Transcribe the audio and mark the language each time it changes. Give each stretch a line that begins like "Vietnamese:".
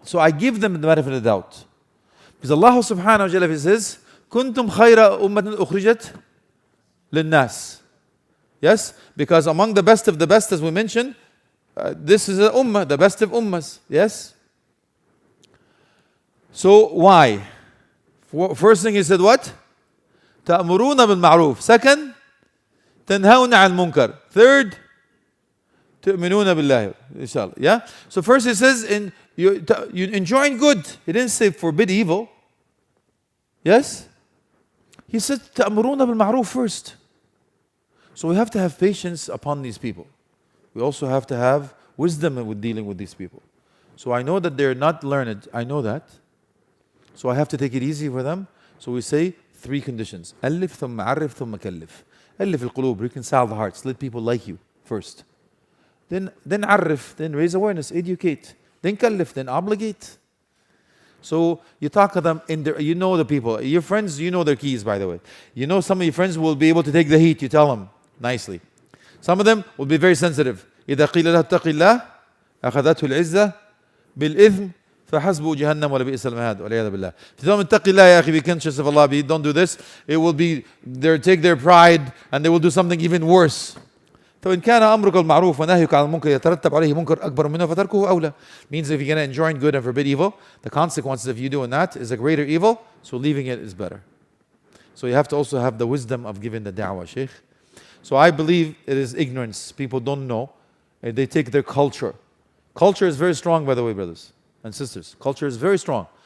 English: So I give them the benefit of the doubt. Because Allah subhanahu wa ta'ala says,
Arabic: كنتم خير أمة أخرجت للناس.
English: Yes? Because among the best of the best, as we mentioned, this is an ummah, the best of ummas. Yes? So why? First thing he said what?
Arabic: تأمرون بالمعروف.
English: Second,
Arabic: تنهون عن المنكر.
English: Third,
Arabic: تؤمنون بالله.
English: Inshallah. Yeah? So first he says, you enjoin good. He didn't say forbid evil. Yes? He said,
Arabic: تأمرون بالمعروف
English: first. So we have to have patience upon these people. We also have to have wisdom with dealing with these people. So I know that they're not learned. I know that. So I have to take it easy for them. So we say 3 conditions.
Arabic: ألف ثم عرف ثم كلف. ألف القلوب,
English: reconcile the hearts, let people like you first. Then
Arabic: عرف,
English: then raise awareness, educate. Then
Arabic: كلف,
English: then obligate. So you talk to them you know the people. Your friends, you know their keys, by the way. You know some of your friends will be able to take the heat. You tell them nicely. Some of them will be very sensitive.
Arabic: إذا قيل له اتق الله أخذته العزة بالإثم فحسبه جهنم ولبئس المهاد والعياذ بالله.
English: If you tell them
Arabic: اتق الله يا أخي,
English: be conscious of Allah, don't do this, it will be take their pride and they will do something even worse.
Arabic: فإن كان أمرك المعروف ونهيك عن المنكر يترتب عليه منكر أكبر منه فتركه أولى.
English: Means if you're going to enjoin good and forbid evil, the consequences of you doing that is a greater evil, so leaving it is better. So you have to also have the wisdom of giving the da'wah, Shaykh. So I believe it is ignorance. People don't know. And they take their culture. Culture is very strong, by the way, brothers and sisters. Culture is very strong.